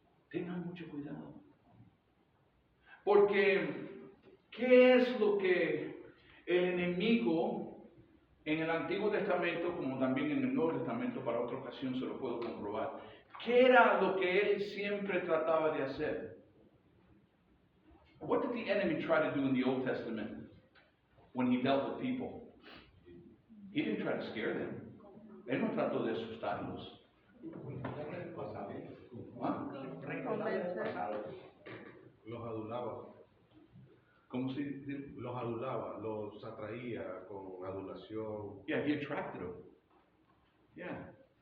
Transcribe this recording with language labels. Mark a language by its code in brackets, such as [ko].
[es] Tengan mucho cuidado. Porque, ¿qué es lo que el enemigo en el Antiguo Testamento, como también en el Nuevo Testamento, para otra ocasión se lo puedo comprobar? ¿Qué era lo que él siempre trataba de hacer? [en] What did the enemy try to do in the Old Testament when he dealt with people? He didn't try to scare them. [es] Él no trató de asustarlos. ¿Ah? Los adulaba. ¿Cómo se dice? Los adulaba, los atraía con adulación. [en] Yeah, he attracted them. Yeah.